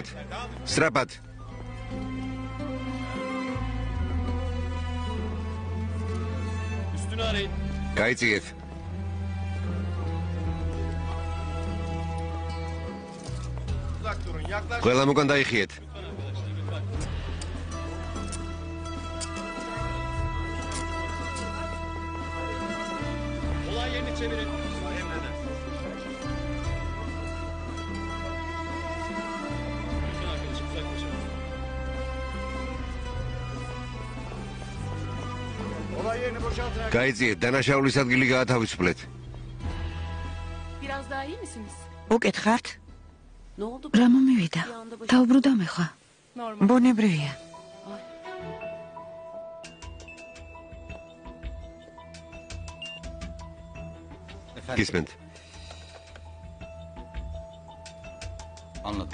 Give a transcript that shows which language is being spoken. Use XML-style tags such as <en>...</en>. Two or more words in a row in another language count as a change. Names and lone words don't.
<ka>სწრაფად. გაიწიეთ. ყველამ უკან დაიხიეთ.</ka> <tr>Olay yerini çevirin.</tr> <ka>გაიწიეთ, დანაშაულის ადგილი გაათავისუფლეთ.</ka> <tr>Biraz daha iyi misiniz?</tr> <ka>უკითხართ?</ka> <tr>Ne oldu?</tr> <ka>რა მომივიდა? დაუბრუნდა მე ხა.</ka> <tr>Normal.</tr> <ka>ბუნებრივია. გისმენთ.</ka> <tr>Anladım.</tr>